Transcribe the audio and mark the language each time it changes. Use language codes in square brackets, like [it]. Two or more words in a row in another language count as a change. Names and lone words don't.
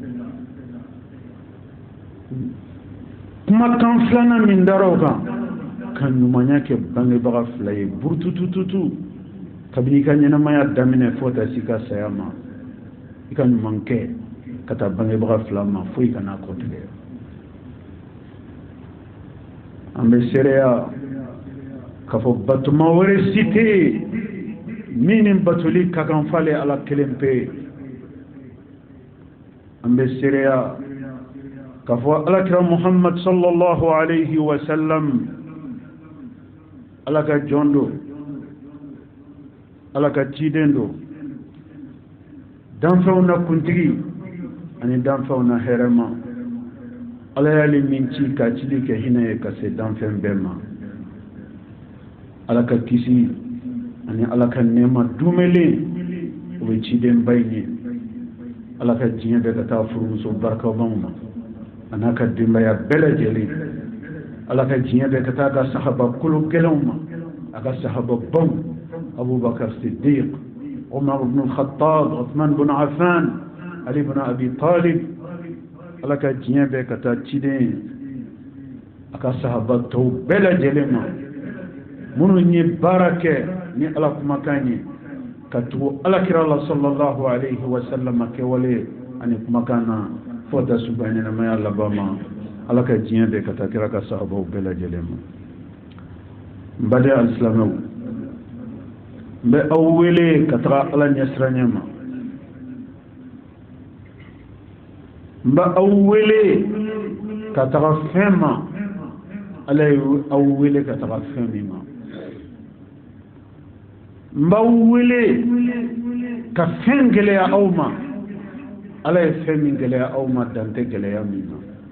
[bm] kumakan filanan min dara o kan ka ɲumanya kɛ bangebaga fila ye burututututu kabini i ka ɲɛnamaya daminɛ fo ta si ka saya ma i ka ɲuman kɛ ka taa bangebaga fila ma fo i kana kɔtigɛ an bɛ seereya k'a fɔ batuma wɛrɛ si tɛ yen min ni batoli ka kan f'ale ala kelen pe an bɛ seereya k'a fɔ alakira muhammad [ar] صلى الله عليه وسلم [bm] ala ka jɔn do ala ka ciden do danfɛnw na kuntigi ani danfɛnw na hɛrɛma ala y'ale min ci ka cili kɛ hinɛ ye ka se danfɛn bɛɛ ma ala ka kisi ani ala ka nɛɛma dumelen o bɛ ciden ba in ye ala ka diɲɛ bɛɛ ka taa furumuso barikabanw ma a n'a ka denbaya bɛɛ lajɛlen ala ka diɲɛ bɛɛ ka taa ka sahaba kolo gɛlɛnw ma a ka sahaba baw abubakar siddiq umar ibn al-khattab uthman ibn affan ali ibn abi talib ala ka diɲɛ bɛɛ ka taa ciden a ka sahaba tɔw bɛɛ lajɛlen ma minnu ye baara kɛ ni ala kumakan ye ka tugu alakira la [ar] صلى الله عليه وسلم [bm] kɛwale ani kumakan na fo ta suba ɲɛnamaya laban ma ala ka diɲɛ bɛɛ ka taa kira ka sahabaw bɛɛ lajɛlen ma n baden alisilamɛw n bɛ aw wele ka taga ala ɲɛsiranɲɛ ma n bɛ aw wele ka taga fɛn ma ala ye aw wele ka taga fɛn min ma n b'aw wele ka fɛn gɛlɛya aw ma ala ye fɛn min gɛlɛya aw ma dan tɛ gɛlɛya min ma